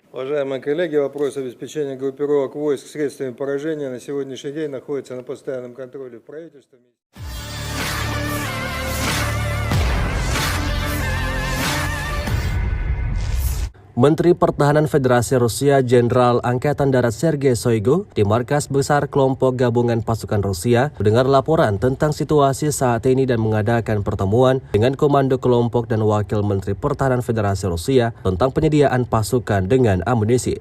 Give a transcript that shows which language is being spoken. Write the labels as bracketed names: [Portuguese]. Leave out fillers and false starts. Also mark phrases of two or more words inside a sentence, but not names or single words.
[Russian] Уважаемые коллеги, вопрос обеспечения группировок войск средствами поражения на сегодняшний день находится на постоянном контроле правительства. [Indonesian] Menteri Pertahanan Federasi Rusia Jenderal Angkatan Darat Sergei Shoigu di markas besar kelompok gabungan pasukan Rusia mendengar laporan tentang situasi saat ini dan mengadakan pertemuan dengan komando kelompok dan wakil Menteri Pertahanan Federasi Rusia tentang penyediaan pasukan dengan amunisi.